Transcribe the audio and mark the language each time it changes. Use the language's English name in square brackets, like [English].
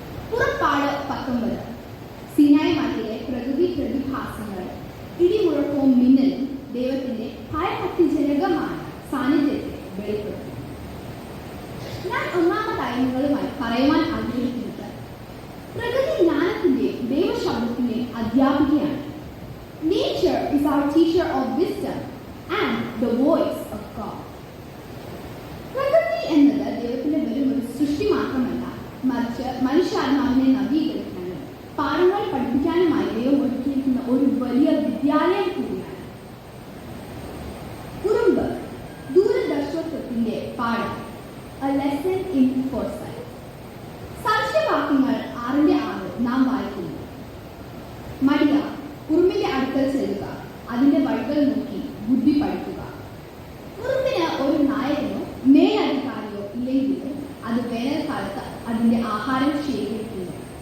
[Malayalam] പുറപ്പാട് 19. സിനായ് മലയിലെ പ്രകൃതി പ്രതിഭാസങ്ങൾ, ഇടിമുഴക്കവും മിന്നലും ദൈവത്തിന്റെ ഭയഭക്തിജനകമായ സാന്നിധ്യത്തെ വെളിപ്പെടുത്തുന്നു. ഞാൻ ഒന്നാമതായി നിങ്ങളുമായി പറയുവാൻ ആഗ്രഹിക്കുന്നത് പ്രകൃതി ജ്ഞാനത്തിന്റെയും ദൈവശബ്ദത്തിന്റെയും അധ്യാപികയാണ്. [English] Nature is our teacher of wisdom and the voice of God. [Malayalam] പ്രകൃതി എന്നത് ദൈവത്തിന്റെ വെറും ഒരു സൃഷ്ടി മാത്രമല്ല, മറിച്ച് മനുഷ്യാത്മാവിനെ നവീകരിക്കാനും പാഠങ്ങൾ പഠിപ്പിക്കാനുമായി ദൈവം ഒരുക്കിയിരിക്കുന്ന ഒരു വലിയ വിദ്യാലയം കൂടിയാണ്. കുറുമ്പ്, ദൂരദർശകത്വത്തിന്റെ പാഠം, [English] a lesson in foresight. [Malayalam] സാക്ഷ്യവാക്യങ്ങൾ 6:6 നാം വായിക്കുന്നു. മടിയ, കുറുമ്പിന്റെ അടുക്കൽ ചെല്ലുക, അതിന്റെ വഴികൾ നോക്കി ബുദ്ധി പഠിക്കുക. കുറുമ്പിന് ഒരു നായകനോ മേലധികാരിയോ ഇല്ലെങ്കിലും അത് വേനൽക്കാലത്ത് അതിന്റെ ആഹാരം ശേഖരിക്കുന്നു.